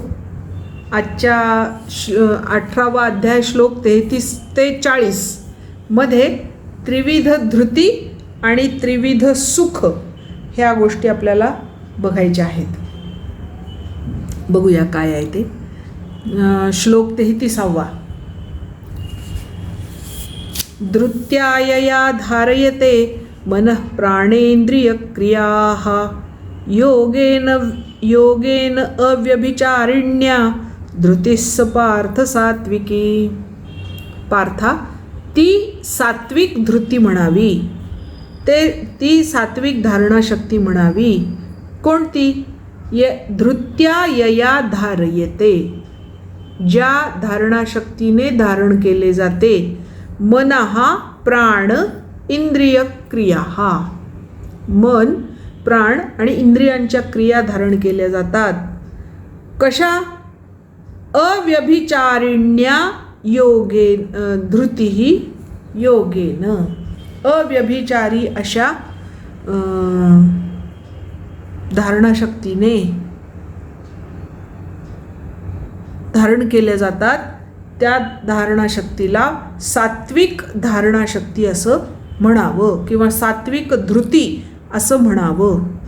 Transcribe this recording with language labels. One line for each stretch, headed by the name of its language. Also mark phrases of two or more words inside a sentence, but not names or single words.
Marathi: आजच्या 18वा अध्याय श्लोक 33 ते 40 मध्ये त्रिविध धृती आणि त्रिविध सुख ह्या गोष्टी आपल्याला बघायच्या आहेत. बघूया काय आहे ते. श्लोक 33वा.
Sanskrit: धृत्यायया धारयते मनः प्राणेन्द्रिय क्रियाः योगेन अव्यभिचारिण्या धृतिस्स पार्थ सात्विकी.
Marathi: पार्था, ती सात्विक धृती म्हणावी, ती सात्विक धारणाशक्ती म्हणावी. कोणती?
Sanskrit: धृत्या यया धारयते,
Marathi: ज्या धारणाशक्तीने धारण केले जाते.
Sanskrit: मनः प्राण इंद्रिय क्रिया,
Marathi: मन प्राण आणि इंद्रियांच्या क्रिया धारण केल्या जातात. कशा?
Sanskrit: अव्यभिचारिण्या योगेन धृती योगेन,
Marathi: अव्यभिचारी अशा धारणाशक्तीने धारण केल्या जातात. त्या धारणाशक्तीला सात्विक धारणाशक्ती असं म्हणावं किंवा सात्विक धृती असं म्हणावं.